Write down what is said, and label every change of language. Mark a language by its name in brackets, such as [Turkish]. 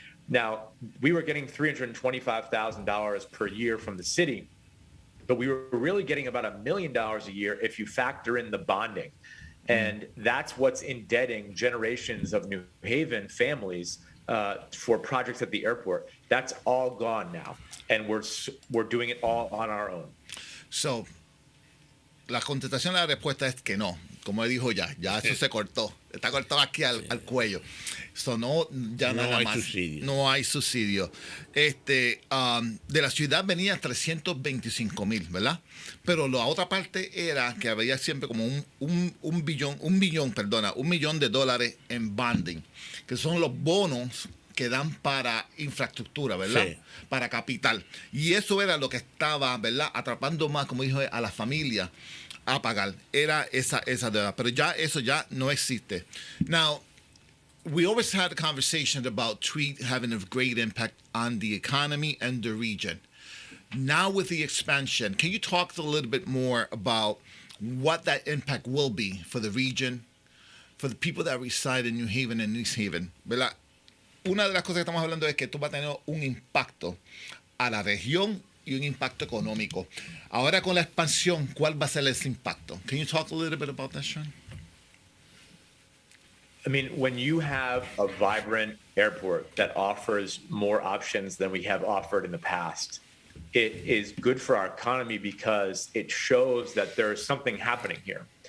[English] Now, we were getting $325,000 per year from the city, but we were really getting about $1 million a year if you factor in the bonding. And that's what's indebting generations of New Haven families for projects at the airport. That's all gone now. And we're doing it all on our own. [Spanish] So, la contestación a la respuesta es que no. Como él dijo ya eso se cortó. Está cortado aquí al cuello. So, no, ya no nada hay más. subsidio. No hay subsidio. De la ciudad venía 325,000, ¿verdad? Pero la otra parte era que había siempre como un millón de dólares en bonding, que son los bonos que dan para infraestructura, ¿verdad? Sí. Para capital. Y eso era lo que estaba, ¿verdad? Atrapando más, como dijo, a la familia a pagar. Era esa deuda. Pero ya eso ya no existe. [English] Now, we always had a conversation about TWEET having a great impact on the economy and the region. Now with the expansion, can you talk a little bit more about what that impact will be for the region, for the people that reside in New Haven and East Haven, ¿verdad? [Spanish] Una de las cosas que estamos hablando es que esto va a tener un impacto a la región y un impacto económico. Ahora con la expansión, ¿cuál va a ser ese impacto? [English] Can you talk a little bit about that, Sean? I mean, when you have a vibrant airport that offers more options than we have offered in the past, it is good for our economy because it shows that there's something happening here.